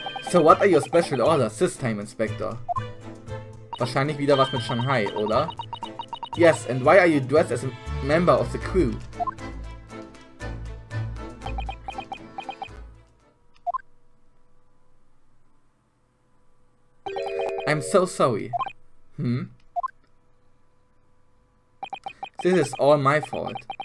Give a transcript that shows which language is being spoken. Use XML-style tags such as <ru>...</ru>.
<en>So what are your special orders this time, Inspector?</en> <de>Wahrscheinlich wieder was mit Shanghai, oder?</de> <en>Yes, and why are you dressed as a member of the crew? I'm so sorry. This is all my fault.</en>